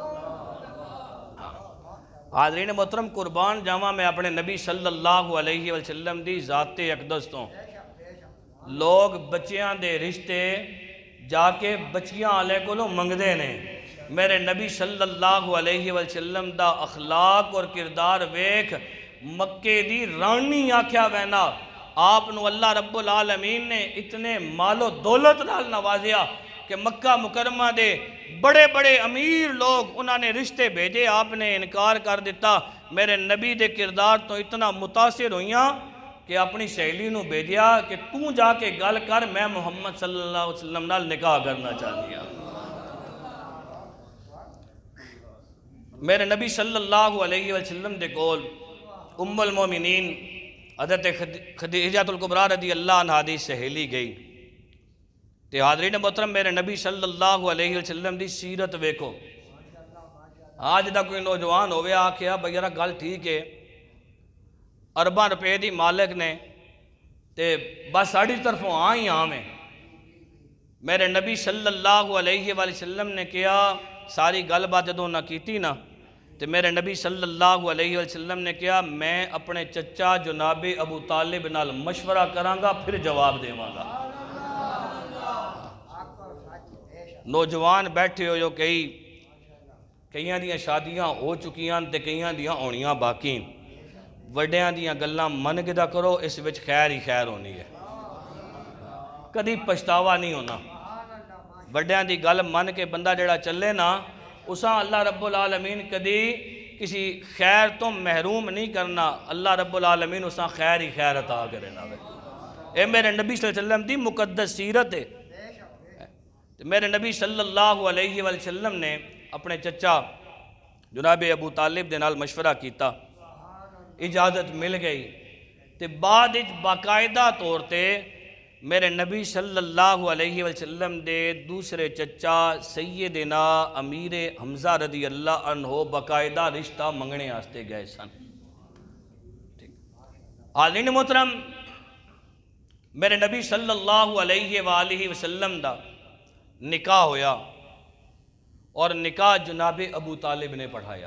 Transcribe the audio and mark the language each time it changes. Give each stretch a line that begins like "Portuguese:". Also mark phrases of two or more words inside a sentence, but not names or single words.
Punjabi: حاضرین محترم قربان جاواں میں اپنے نبی
Arabic: صلی اللہ علیہ وسلم
Punjabi: دی ذات اقدس تو لوگ بچیاں دے رشتے جا کے بچیاں آلے کو لو منگدے نے۔ میرے نبی
Arabic: صلی اللہ علیہ وسلم
Punjabi: دا اخلاق اور کردار ویکھ مکے دی رانی آکھیا وینا، آپ نو
Arabic: اللہ رب العالمین
Punjabi: نے اتنے مال و دولت نال نوازیا کہ مکہ مکرمہ دے بڑے بڑے امیر لوگ انہوں نے رشتے بھیجے، آپ نے انکار کر دیتا۔ میرے نبی دے کردار تو اتنا متاثر ہوئیاں کہ اپنی سہیلی نو بھیجیا کہ تو جا کے گل کر، میں محمد صلی اللہ علیہ وسلم نال نکاح
Urdu: کرنا چاہتی ہوں۔
Punjabi: میرے نبی
Arabic: صلی اللہ علیہ وسلم
Punjabi: دے کول ام المومنین حضرت خدیجہ الکبریٰ
Arabic: رضی اللہ عنہا
Punjabi: دی سہیلی گئی تے حاضرین محترم میرے نبی
Arabic: صلی اللہ علیہ وسلم
Punjabi: دی سیرت ویکھو۔ آج دا کوئی نوجوان ہوئے آکھیا بھئی یارا گل ٹھیک ہے، ارباں روپے دی مالک نے تے بس ساڑی طرفوں آئی میں۔ میرے نبی
Arabic: صلی اللہ علیہ وسلم
Punjabi: نے کیا ساری گل بات جدوں نہ کیتی نا تے میرے نبی
Arabic: صلی اللہ علیہ وسلم
Punjabi: نے کیا میں اپنے چچا جناب ابو طالب نال مشورہ کرانگا پھر جواب دے مانگا۔ نوجوان بیٹھے ہو جو کئیاں دیاں شادیاں ہو چکیاں تے کئیاں دیاں ہونیاں باقی، وڈیاں دیاں گلاں من گدا کرو، اس وچ خیر ہی خیر ہونی ہے، کدی پچھتاوا نہیں ہونا۔ وڈیاں دی گل من کے بندہ جڑا چلے نا اساں
Arabic: اللہ رب العالمین
Punjabi: کدی کسی خیر تو محروم نہیں کرنا،
Arabic: اللہ رب العالمین
Punjabi: اساں خیر ہی خیر عطا کرے نا۔ اے میرے نبی
Arabic: صلی اللہ علیہ وسلم
Punjabi: دی مقدس سیرت ہے۔ میرے نبی
Arabic: صلی اللہ علیہ وسلم
Punjabi: نے اپنے چچا جناب ابو طالب دے نال مشورہ کیتا، اجازت مل گئی تے بعد باقاعدہ طور تے میرے نبی
Arabic: صلی اللہ علیہ وسلم
Punjabi: دے دوسرے چچا سیدنا امیر حمزہ
Arabic: رضی اللہ عنہ
Punjabi: باقاعدہ رشتہ منگنے آستے گئے سن۔ حاضرین محترم میرے نبی
Arabic: صلی اللہ علیہ وآلہ وسلم
Punjabi: دا نکاح ہویا اور نکاح جناب ابو طالب نے پڑھایا۔